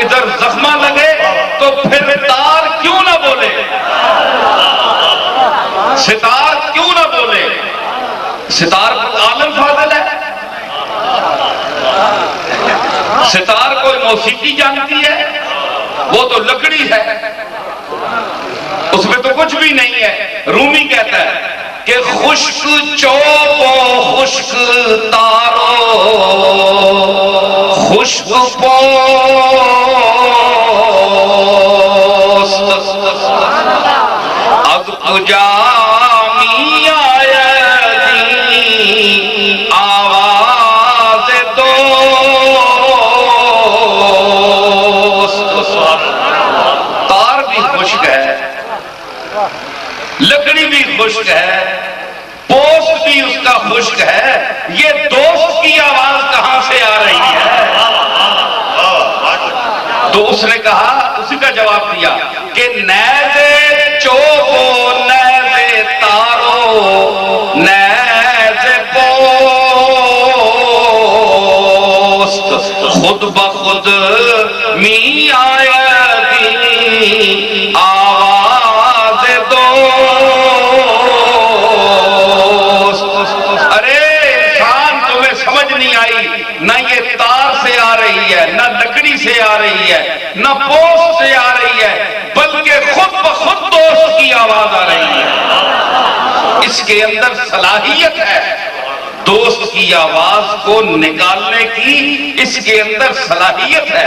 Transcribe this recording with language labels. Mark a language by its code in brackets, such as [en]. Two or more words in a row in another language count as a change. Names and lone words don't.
[ur] ادھر زخمہ لگے تو پھر تار کیوں نہ بولے، ستار کیوں نہ بولے، ستار عالم فاضل ہے، ستار کوئی موسیقی جانتی ہے، وہ تو لکڑی ہے، اس میں تو کچھ بھی نہیں ہے۔ رومی کہتا ہے کہ [fa] خشک چوب و خشک تارو، خشک پوست از کجا می آیدی آواز دوست، [ur] تار بھی خشک ہے، لکڑی بھی خشک ہے، پوست بھی اس کا خشک ہے، یہ دوست کی آواز کہاں سے آ رہی ہے؟ تو اس نے کہا، اسی کا جواب دیا کہ [fa] نیزے چوبو نیزے تارو نیزے پوست خود بخود می آیدی آواز دوست۔ [ur] ارے انسان تمہیں سمجھ نہیں آئی، نہ یہ تار سے آ رہی ہے، نہ لکڑی سے آ رہی ہے، نہ پوست سے آ رہی ہے، بلکہ خود بخود دوست کی آواز آ رہی ہے۔ اس کے اندر صلاحیت ہے دوست کی آواز کو نکالنے کی، اس کے اندر صلاحیت ہے۔